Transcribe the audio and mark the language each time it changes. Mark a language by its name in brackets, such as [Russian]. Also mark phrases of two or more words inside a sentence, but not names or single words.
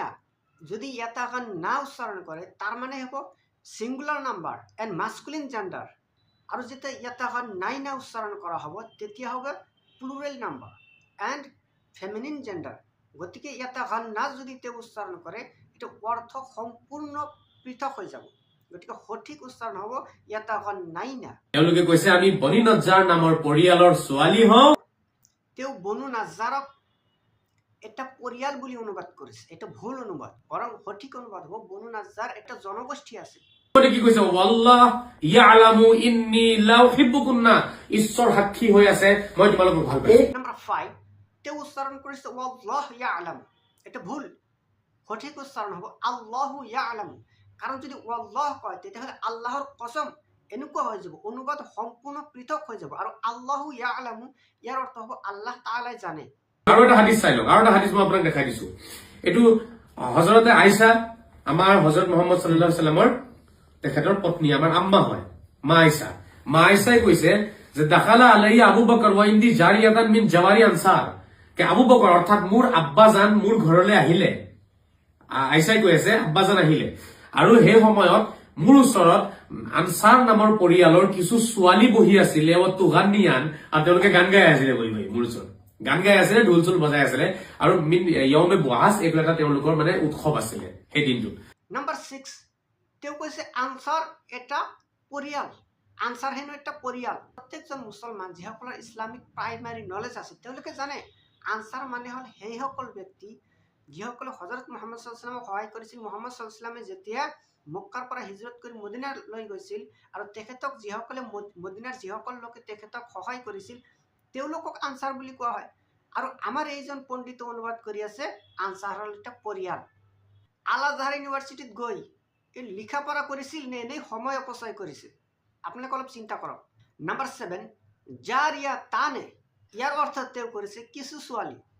[Assamese] যদি ইয়াতাগান্না উচ্চাৰণ কৰে তাৰ মানে হ'ব [English] singular number and masculine gender [Assamese] আৰু যেতিয়া ইয়াতাগান্নাইনা উচ্চাৰণ কৰা হ'ব তেতিয়া হ'ব [English] plural number and feminine gender [Assamese] গতিকে ইয়াতাগান্না যদি তেওঁ উচ্চাৰণ কৰে এটা অৰ্থ সম্পূৰ্ণ পৃথক হৈ যাব গতিকে সঠিক উচ্চাৰণ হ'ব ইয়াতাগান্নাইনা তেওঁলোকে কৈছে আমি বনি নজ্জাৰ নামৰ পৰিয়ালৰ ছোৱালী হওঁ তেওঁ বনু নাজ্জাৰক এটা পৰিয়াল বুলি অনুবাদ কৰিছে এটা ভুল অনুবাদ বৰং সঠিক অনুবাদ হ'ব বনু নাজ্জাৰ এটা জনগোষ্ঠী আছে কি কৈছে [Arabic] والله يعلم إني لا أحبكن [Assamese] ঈশ্বৰ সাক্ষী হৈ আছে মই তোমালোকক ভাল পাইছো নাম্বাৰ 5 তেওঁ উচ্চাৰণ কৰিছে [Arabic] والله يعلم [Assamese] এটা ভুল সঠিক উচ্চাৰণ হ'ব [Arabic] الله يعلم [Assamese] কাৰণ যদি ওয়াল্লাহ কয় তেতিয়াহ'লে আল্লাহৰ কসম এনেকুৱা হৈ যাব অনুবাদ সম্পূৰ্ণ পৃথক হৈ যাব আৰু [Arabic] الله يعلم [Assamese] ইয়াৰ অৰ্থ হ'ব আল্লাহ তাআলাই জানে আৰু এটা হাদিস চাই লওক আৰু এটা হাদিস মই আপোনাক দেখাই দিছো এটো হযৰতে আয়েশা আমাৰ হযরত মুহাম্মদ [Arabic] صلى الله عليه وسلم [Assamese] তেখেতৰ পত্নী আমাৰ আম্মা হয় মা আয়েশাই কৈছে যে [Arabic] دخل عليه أبو بكر و عندي جاريتان من جواري الأنصار [Assamese] কে আবু বকর অৰ্থাৎ মোৰ আব্বাজান মোৰ ঘৰলৈ আহিলে আয়েশাই কৈ আছে আব্বাজান আহিলে আৰু সেই সময়ত মোৰ ওচৰত আনসাৰ নামৰ পৰিয়ালৰ কিছু ছোৱালী বহি আছিলে [Arabic] و تغنيان [Assamese] আৰু তেওঁলোকে গান গাই আছিলে বহি মোৰ ওচৰত গান গাই আছিলে ঢোল চোল বজাই আছিলে আৰু [Arabic] يوم بعاث [Assamese] এইটো এটা তেওঁলোকৰ মানে উৎসৱ আছিলে সেই দিনটো নাম্বাৰ 6 তেওঁ কৈছে আনসাৰ এটা পৰিয়াল আনসাৰ হেনো এটা পৰিয়াল প্ৰত্যেকজন মুছলমান যিসকলৰ [English] Islamic primary knowledge [Assamese] আছে তেওঁলোকে জানে আনসাৰ মানে হ'ল সেইসকল ব্যক্তি যিসকলে হযরত মুহাম্মদ [Arabic] صلى الله عليه وسلم [Assamese] সহায় কৰিছিল মুহাম্মদ [Arabic] صلى الله عليه وسلم [Assamese] যেতিয়া মক্কাৰ পৰা হিজৰত কৰি মদিনালৈ গৈছিল আৰু তেখেতক যিসকলে মদিনাৰ যিসকল লোকে তেখেতক সহায় কৰিছিল তেওঁলোকক আনসাৰ বুলি কোৱা হয় আৰু আমাৰ এইজন পণ্ডিত অনুবাদ কৰি আছে আনসাৰ হ'ল এটা পৰিয়াল আল আজহাৰ ইউনিভাৰ্চিটিত গৈ এই লিখা পঢ়া কৰিছিল নে নে সময় অপচয় কৰিছিল আপোনালোকে অলপ চিন্তা কৰক নাম্বাৰ 7 [Arabic] جارية تان [Assamese] ইয়াৰ অৰ্থ তেওঁ কৰিছে কিছু ছোৱালী